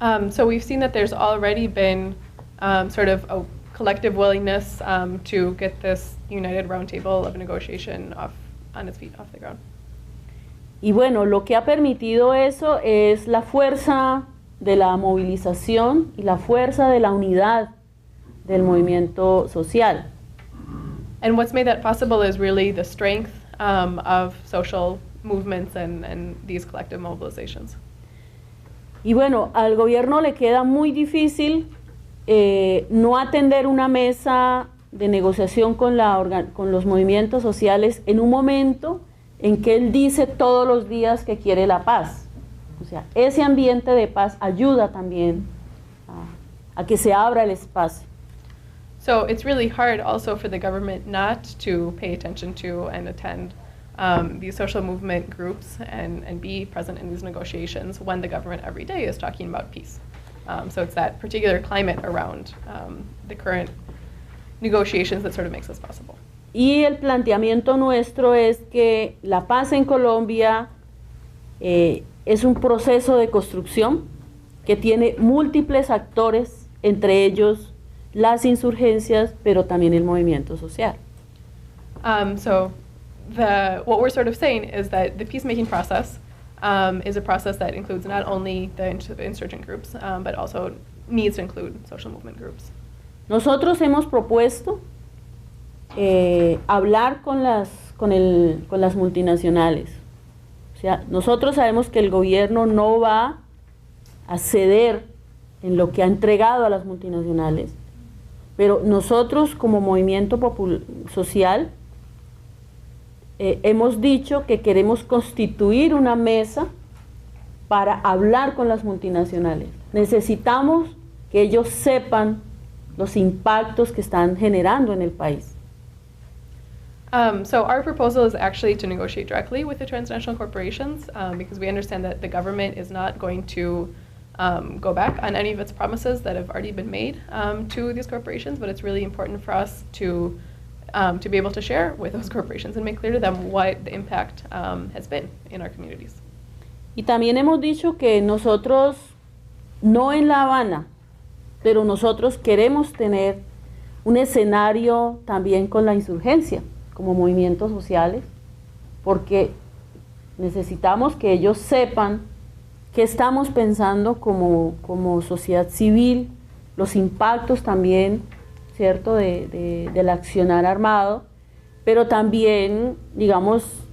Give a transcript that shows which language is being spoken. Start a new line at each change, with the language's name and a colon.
English: So we've seen that there's already been sort of a collective willingness to get this united roundtable of negotiation on its feet, off the ground.
Spanish: Y bueno, lo que ha permitido eso es la fuerza de la movilización y la fuerza de la unidad del movimiento social.
English: And what's made that possible is really the strength of social movements and these collective mobilizations.
Spanish: Y bueno, al gobierno le queda muy difícil no atender una mesa de negociación con los movimientos sociales en un momento en que él dice todos los días que quiere la paz. O sea, ese ambiente de paz ayuda también a que se abra el espacio.
English: So it's really hard also for the government not to pay attention to and attend these social movement groups and be present in these negotiations when the government every day is talking about peace. So it's that particular climate around the current negotiations that sort of makes this possible.
Spanish: Y el planteamiento nuestro es que la paz en Colombia es un proceso de construcción que tiene múltiples actores, entre ellos las insurgencias, pero también el movimiento social.
English: So what we're sort of saying is that the peacemaking process is a process that includes not only the insurgent groups, but also needs to include social movement groups.
Spanish: Nosotros hemos propuesto hablar con las multinacionales. O sea, nosotros sabemos que el gobierno no va a ceder en lo que ha entregado a las multinacionales, pero nosotros como movimiento social hemos dicho que queremos constituir una mesa para hablar con las multinacionales. Necesitamos que ellos sepan los impactos que están generando en el país.
English: So our proposal is actually to negotiate directly with the transnational corporations because we understand that the government is not going to go back on any of its promises that have already been made to these corporations, but it's really important for us to be able to share with those corporations and make clear to them what the impact has been in our communities.
Spanish: Y también hemos dicho que nosotros, no en La Habana, pero nosotros queremos tener un escenario también con la insurgencia, como movimientos sociales, porque necesitamos que ellos sepan qué estamos pensando como sociedad civil, los impactos también, ¿cierto?, del accionar armado, pero también, digamos,